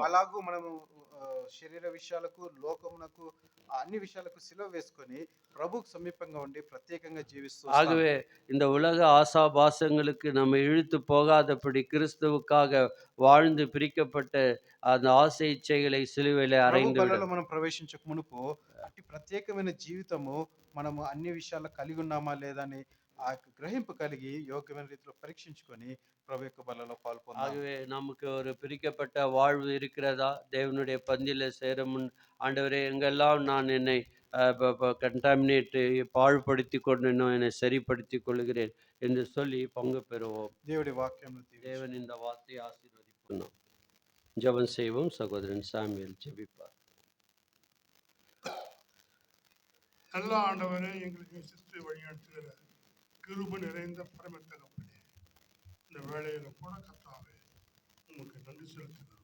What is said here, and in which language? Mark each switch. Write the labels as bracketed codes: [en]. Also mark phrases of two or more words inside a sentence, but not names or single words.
[te] అలాగూ మనము శరీర విషయాలకు లోకమునకు అన్ని విషయాలకు సిలువ వేసుకొని ప్రభువుకు సమీపంగా ఉండి ప్రత్యేకంగా జీవిస్తూ [ta] ஆகவே இந்த உலக ஆசாபாசங்களுக்கு நம்ம இழுத்து போகாதபடி கிறிஸ்துவுக்காக வாழ்ந்து பிரிக்கப்பட்ட அந்த ஆசை இச்சைகளை சிலுவையிலே [te] ప్రభు [ta] அறைந்து விட [te] బలలో మనం ప్రవేశించక మునుపు అట్టి ప్రత్యేకమైన జీవితము మనము అన్ని విషయాల్లో కలిగి ఉన్నామా లేదా అని ఆ గ్రహింపు కలిగి యోగ్యమైన రీతిలో పరీక్షించుకొని ప్రభు యొక్క బలలో పాల్పొందాం. [ta] ஆகவே நமக்கு ஒரு பிரிக்கப்பட்ட வாழ்வு இருக்கிறதா? தேவனுடைய பந்தியில சேர முன் ஆண்டவரே எங்கெல்லாம் நான் என்னை கண்டாமினேட் பாழ்படுத்தி கொண்டேனோ என்னை சரிப்படுத்திக் கொள்கிறேன் என்று சொல்லி பங்கு பெறுவோம். [te] దేవుడి వాక్యంలో [ta] தேவன் இந்த வார்த்தையை ஆசீர்வதிப்பார். ஜெபம் செய்வோம். சகோதரன் சாமுவேல் ஜெபிப்பார். நல்ல ஆண்டவரே, எங்களுக்கு சித்து வழிநடத்துகிற கிருபை நிறைந்த பரம தகப்பனே, இந்த வேளையில கூட கர்த்தாவே உங்களுக்கு நன்றி செலுத்துகிறோம்.